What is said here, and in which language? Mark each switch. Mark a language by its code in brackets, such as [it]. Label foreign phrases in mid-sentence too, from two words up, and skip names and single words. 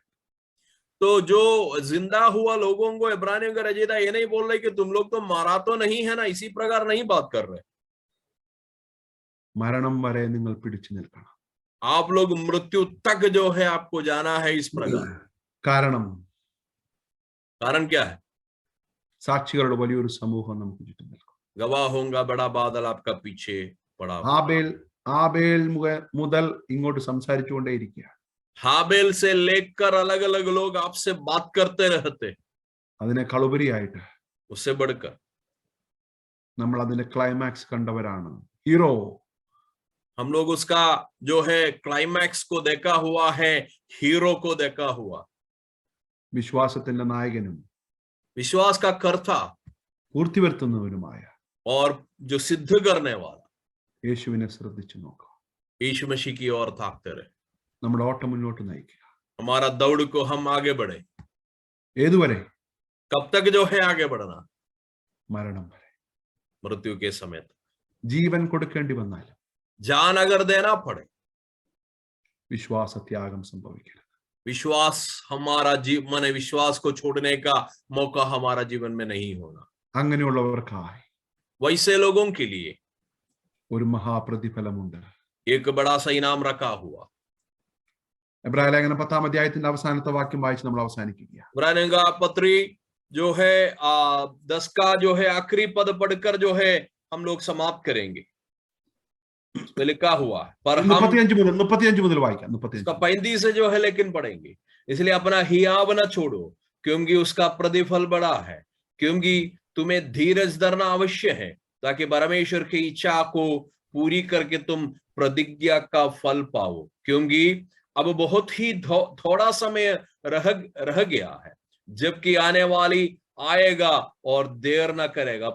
[hi] तो जो जिंदा हुआ लोगों को इब्रानियों का रजीदा ये नहीं बोल रहे कि तुम लोग तो मारा तो नहीं है ना, इसी प्रकार नहीं बात कर रहे. [ml] മരണം വരെ നിങ്ങൾ പിടിച്ചു നിൽക്കണം. [hi] आप लोग मृत्यु तक जो है आपको जाना है इस प्रकार. [ml] കാരണം [hi] क्या है? [ml] സാക്ഷികളുടെ വലിയൊരു സമൂഹം നമുക്ക് ചുറ്റും നിൽക്കും. [hi] गवाहों का बड़ा बादल आपका पीछे पड़ा. [ml] ആബേൽ മുതൽ ഇങ്ങോട്ട് സംസാരിച്ചുകൊണ്ടേയിരിക്കുക. [hi] हाबेल से लेकर अलग अलग लोग आपसे बात करते रहते. [ml] അതിനേക്കാൾ ഉപരിയായിട്ട് [hi] उससे बढ़कर [ml] നമ്മൾ അതിന്റെ ക്ലൈമാക്സ് കണ്ടവരാണ്. ഹീറോ, [hi] हम लोग उसका जो है क्लाइमैक्स को देखा हुआ है, हीरो को देखा हुआ. [ml] വിശ്വാസത്തിന്റെ നായകനും [hi] विश्वास का कर्ता [ml] പൂർത്തി വരുത്തുന്നവനുമായ [hi] और जो सिद्ध करने वाला [ml] യേശുവിനെ ശ്രദ്ധിച്ചു നോക്കുക. [hi] यीशु मसीह की ओर ताकते रहे. [ml] നമ്മുടെ ഓട്ടം മുന്നോട്ട് നയിക്കുക. [hi] हमारा दौड़ को हम आगे बढ़े. [ml] ഏതുവരെ? [hi] कब तक जो है आगे बढ़ना? [ml] മരണം വരെ. [hi] मृत्यु के समय तक. [ml] ജീവൻ കൊടുക്കേണ്ടി വന്നാലും [hi] जान अगर देना पड़े, [ml] വിശ്വാസത്യാഗം സംഭവിക്കരുത്. [hi] विश्वास हमारा जीवन, विश्वास को छोड़ने का मौका हमारा जीवन में नहीं होना. [ml] അങ്ങനെയുള്ളവർക്കായി [hi] वैसे लोगों के लिए [ml] ഒരു മഹാപ്രതിഫലമുണ്ട്. [hi] एक बड़ा सा इनाम रखा हुआ. [ml] എബ്രായ ലേഖനം 10-ാം അധ്യായത്തിന്റെ അവസാനത്തെ വാക്യം വായിച്ച് നമ്മൾ അവസാനിക്കുകയാണ്. [hi] इब्रानियों का पत्री जो है 10 का जो है आखिरी पद पढ़कर जो है हम लोग समाप्त करेंगे. उसमें लिखा हुआ है, पर हम [ml] 35 മുതൽ വായിക്കാം. [hi] 35 से जो है लेकिन पढ़ेंगे. इसलिए अपना हियाव न छोड़ो, क्योंकि उसका प्रतिफल बड़ा है. क्योंकि तुम्हें धीरज धरना अवश्य है, ताकि परमेश्वर की इच्छा को पूरी करके तुम प्रतिज्ञा का फल पाओ. क्योंकि अब बहुत ही थोड़ा समय रह गया है, जबकि आने वाली आएगा और देर न करेगा.